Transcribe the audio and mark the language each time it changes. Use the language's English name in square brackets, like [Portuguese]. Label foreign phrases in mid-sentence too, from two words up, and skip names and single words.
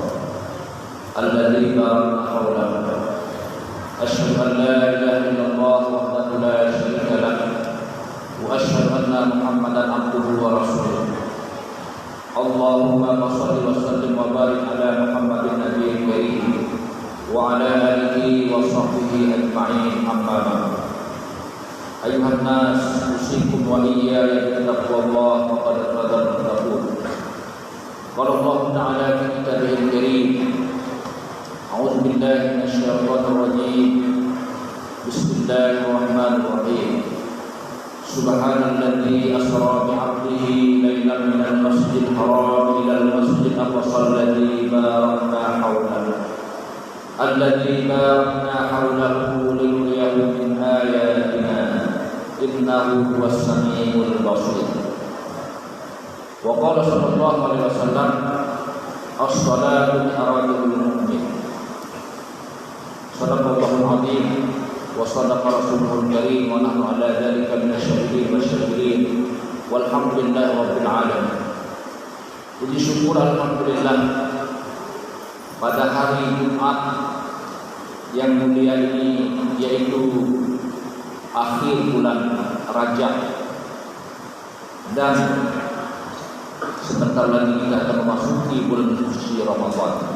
[Arabic] الذي باركنا حوله أشهد أن لا إله إلا الله وحده لا شريك له وأشهد أن محمدا عبده ورسوله اللهم صل وسلم وبارك على محمد النبي الكريم وعلى آله وصحبه أجمعين أما بعد. أيها الناس، أوصيكم وإياي بتقوى الله فقد فاز المتقون. قال الله تعالى في كتابه الكريم. أعوذ بالله من الشيطان الرجيم. Bismillahirrahmanirrahim. سبحان الذي أسرى بعبده ليلا من المسجد الحرام إلى المسجد الأقصى الذي باركنا حوله. الذي باركنا حوله لنريه من آياتنا إنه هو السميع البصير. وقال صلى الله عليه وسلم الصلاة معراج المؤمن. صدق الله العظيم وصدق رسوله الكريم ونحن على ذلك من الشاهدين والشاكرين والحمد لله رب العالمين. [Indonesian] Puji syukur alhamdulillah pada hari Jumat yang mulia ini, yaitu akhir bulan Rajab, dan sebentar lagi kita akan memasuki bulan suci Ramadan.